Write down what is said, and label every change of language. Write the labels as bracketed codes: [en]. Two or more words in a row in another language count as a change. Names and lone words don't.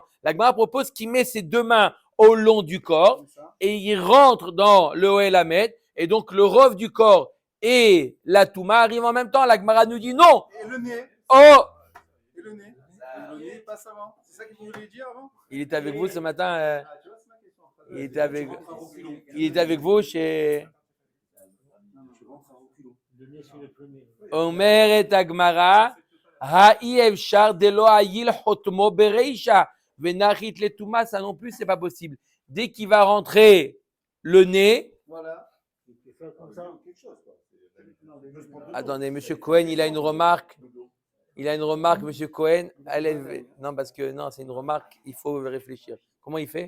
[fr] La Gemara propose qu'il met ses deux mains au long du corps et il rentre dans le [he] אהל המת [fr] et donc le rov du corps et la Touma arrivent en même temps. La Gemara nous dit non. Et le nez. Oh, Et le nez. Le nez passe avant. C'est ça que vous voulez dire avant? il était avec vous ce matin. Ah, tu vois, c'est ma question. Il était avec vous chez Le nez sur le premier. [arc] Omer et Agmara. האי אפשר דלא עייל חוטמו ברישא ונחית לטומאה. [fr] Ça non plus c'est pas possible. Dès qu'il va rentrer le nez. Voilà. Il peut faire comme ça. Attendez, Monsieur Cohen, il a une remarque. Monsieur Cohen. Non, parce que non, c'est une remarque. Il faut réfléchir. Comment il fait?